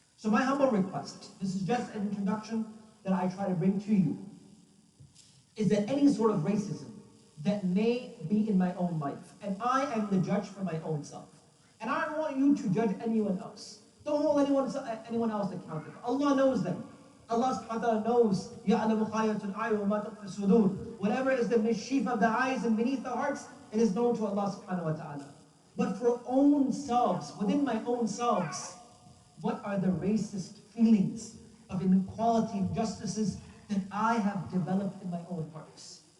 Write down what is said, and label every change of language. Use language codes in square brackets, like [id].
[en] So my humble request, this is just an introduction that I try to bring to you, is that any sort of racism that may be in my own life, and I am the judge for my own self, and I don't want you to judge anyone else. Don't hold anyone else accountable. Allah knows them. Allah subhanahu wa ta'ala knows, [ar] يَعْلَمُ خَائِنَةَ الْأَعْيُنِ وَمَا تُخْفِي الصُّدُورُ. [en] Whatever is the mischief of the eyes and beneath the hearts, it is known to Allah subhanahu wa ta'ala. But for own selves, within my own selves, what are the racist feelings of inequality, injustices that I have developed in my own hearts?